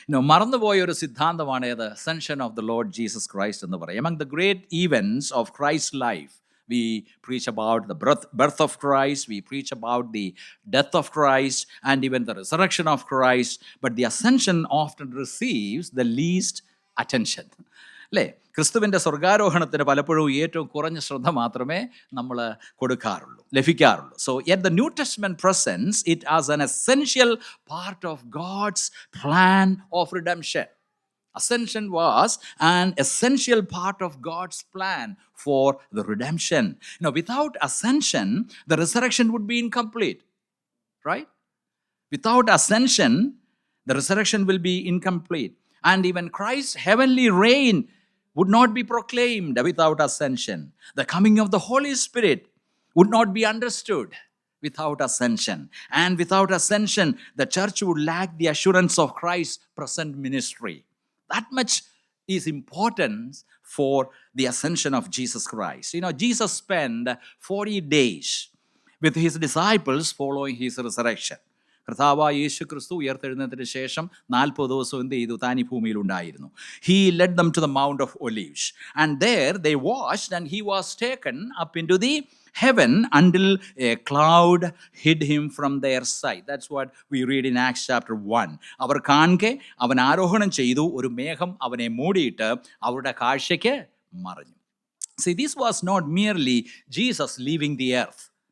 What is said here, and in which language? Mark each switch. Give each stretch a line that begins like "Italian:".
Malayalam: മറന്നുപോയ ഒരു സിദ്ധാന്തമാണ്
English: the ascension of the Lord Jesus Christ
Malayalam: എന്ന് പറയും.
English: Among the great events of Christ's life, we preach about the birth of Christ, we preach about the death of Christ, and even the resurrection of Christ, but the ascension often receives the least attention.
Malayalam: അല്ലേ? ക്രിസ്തുവിൻ്റെ സ്വർഗാരോഹണത്തിന് പലപ്പോഴും ഏറ്റവും കുറഞ്ഞ ശ്രദ്ധ മാത്രമേ നമ്മൾ ലഭിക്കാറുള്ളൂ.
English: So yet the New Testament presents it as an essential part of God's plan of redemption. Ascension was an essential part of God's plan for the redemption. Without ascension, the resurrection would be incomplete, right? Without ascension, the resurrection will be incomplete. And even Christ's heavenly reign would not be proclaimed without ascension. The coming of the Holy Spirit would not be understood without ascension. And without ascension, the church would lack the assurance of Christ's present ministry. That much is important for the ascension of Jesus Christ. Jesus spent 40 days with his disciples following his resurrection.
Malayalam: കർത്താവായ യേശു ക്രിസ്തു ഉയർത്തെഴുന്നതിന് ശേഷം 40 ദിവസം എന്ത് ചെയ്തു? താൻ ഈ ഭൂമിയിൽ ഉണ്ടായിരുന്നു.
English: He led them to the mount of Olives and there they watched and he was taken up into the heaven until a cloud hid him from their sight. That's what we read in Acts chapter 1.
Malayalam: അവർ കാണെ അവൻ ആരോഹണം ചെയ്തു, ഒരു മേഘം അവനെ മൂടിയിട്ട് അവരുടെ കാഴ്ചയ്ക്ക് മറഞ്ഞു.
English: See, this was not merely Jesus leaving the earth.